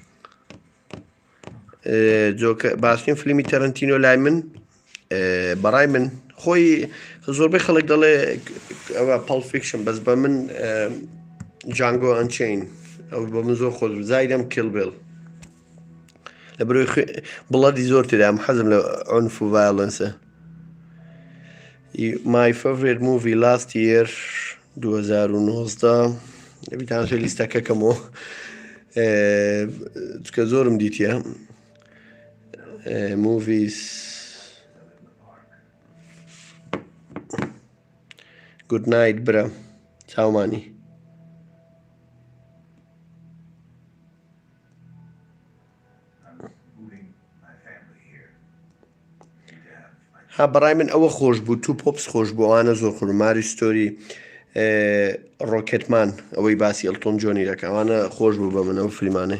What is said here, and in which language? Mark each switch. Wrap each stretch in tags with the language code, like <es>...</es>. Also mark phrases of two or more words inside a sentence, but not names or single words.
<ckb>جۆکە باشترین فلیمی تەرەنتینۆ لای من بەڕای من خۆی زۆربەی خەڵک دەڵێ ئەوە پەڵ فیکشن، بەس بە من جانگۆ ئەنچین ئەو بە من زۆر خۆش زایدەم کیل بیل لە بەرەوەی بڵەدی زۆر تێدام، حەزم لە عنف و ڤایۆلەنسە.</ckb> <en>My favorite movie last year 2019</en> <ckb>دەبی تاماشای لیستەکەکەمەوە چکە زۆرم دیتە movies.</ckb> <en>Good night</en> <ckb>برە چاومانی. ها بەڕای من ئەوە خۆش بوو، تو پۆپس خۆش بوو، ئەوانە زۆر خۆش. ماری ستۆری ڕۆکێتمان ئەوەی باسی ئەلتۆن جۆنی دەکە، ئەوانە خۆش بوو بە من ئەو فلیمانەی.</ckb>